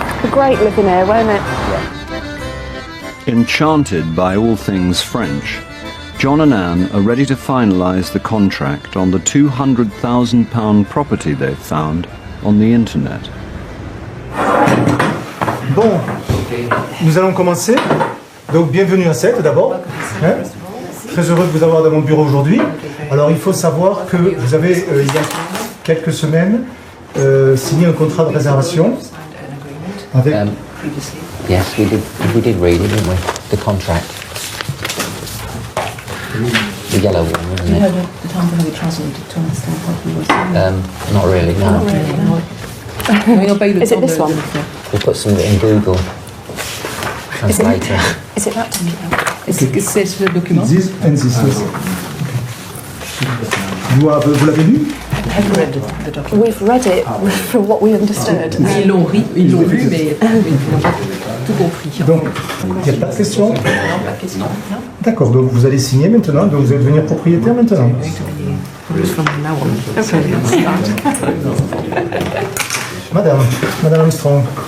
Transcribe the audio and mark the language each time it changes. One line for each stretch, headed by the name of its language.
English: Great living here, won't it? Enchanted by all things French, John and Anne are ready to finalise the contract on the £200,000 property they've found on the internet.
French: Bon, nous allons commencer. Donc bienvenue à 7 d'abord. Hein? Très heureux de vous avoir dans mon bureau aujourd'hui. Alors il faut savoir que vous avez il y a quelques semaines signé un contrat de réservation avec...
English: Yes, we did read it, didn't we? The contract. The yellow one, wasn't it? The time when we translated to understand what we were saying. Not really, no. Not really, no. Is it this one? We'll put some of it in Google Translator. Is it that document?
French: C'est sur le document.
English: This and this, yes.
French: Vous l'avez lu?
English: Have read the document. We've read it from what we understood.
French: Ils l'ont lu, mais ils n'ont pas tout compris. Donc, il n'y a pas de question? Non, pas de question. D'accord, donc vous allez signer maintenant, donc vous allez devenir propriétaire maintenant. Madame Armstrong.